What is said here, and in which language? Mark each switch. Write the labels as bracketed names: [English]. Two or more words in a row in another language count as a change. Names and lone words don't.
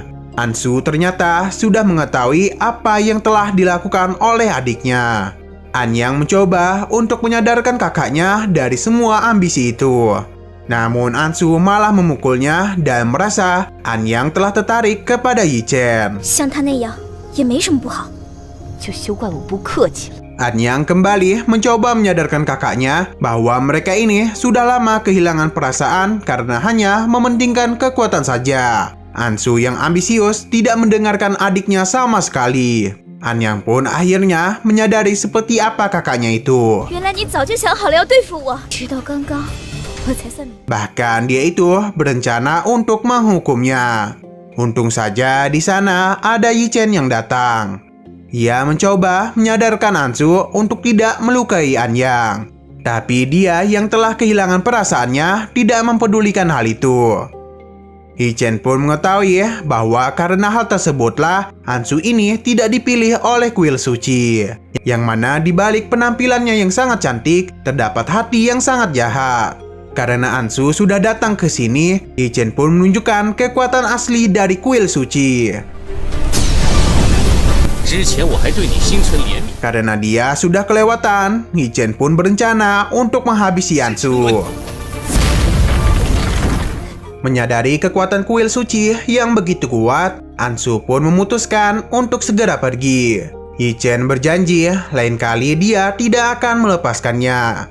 [Indonesian] Ansu ternyata sudah mengetahui apa yang telah dilakukan oleh adiknya. Anyang mencoba untuk menyadarkan kakaknya dari semua ambisi itu. Namun Ansu malah memukulnya dan merasa Anyang telah tertarik kepada Yi-Chen. [Chinese] 像他那样也没什么不好。就休怪我不客气了。 [Indonesian] Anyang kembali mencoba menyadarkan kakaknya bahwa mereka ini sudah lama kehilangan perasaan karena hanya mementingkan kekuatan saja. Ansu yang ambisius tidak mendengarkan adiknya sama sekali. Anyang pun akhirnya menyadari seperti apa kakaknya itu. [Chinese] 原来你早就想好了要对付我，直到刚刚我才算明白。 [Indonesian] Bahkan dia itu berencana untuk menghukumnya. Untung saja di sana ada Yi-Chen yang datang. Ia mencoba menyadarkan Ansu untuk tidak melukai Anyang. Tapi dia yang telah kehilangan perasaannya tidak mempedulikan hal itu. Yi-Chen pun mengetahui bahwa karena hal tersebutlah Ansu ini tidak dipilih oleh kuil suci. Yang mana di balik penampilannya yang sangat cantik, terdapat hati yang sangat jahat. Karena Ansu sudah datang ke sini, Yi-Chen pun menunjukkan kekuatan asli dari kuil suci. [Chinese] 之前我还对你心存怜悯。 [Indonesian] Karena dia sudah kelewatan, Yi Chen pun berencana untuk menghabisi Ansu. Menyadari kekuatan kuil suci yang begitu kuat, Ansu pun memutuskan untuk segera pergi. Yi Chen berjanji lain kali dia tidak akan melepaskannya.